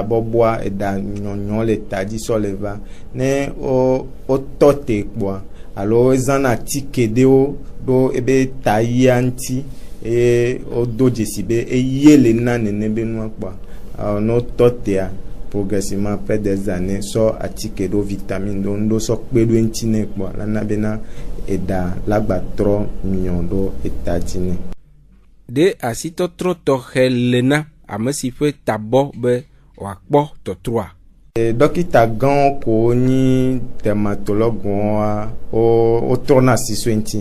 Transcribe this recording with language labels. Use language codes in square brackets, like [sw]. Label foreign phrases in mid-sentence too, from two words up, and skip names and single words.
[ee] bɔbɔa eda nyɔnyɔ le ta dzi sɔ le va ne wotɔ te kpɔa alo ezãna atike ɖewo ɖo ebe ta yia ŋuti eye wodo dzesi be eye le na nene be nua kpɔa ne wotɔ tea [fr] progressivement après des années [ee] sɔ atike ɖo vitamine ɖo ŋɖo sɔ kpe ɖo eŋuti ne kpɔa lana bena eda la gba trɔ miɔ ɖo eta dzi ne. De asitɔtrɔ tɔxɛ le na ame si ƒe tabɔ be wòakpɔ tɔtrɔa. Dɔkita gãwo ko nyi dermatologuwoa wotrɔna asi so ŋuti.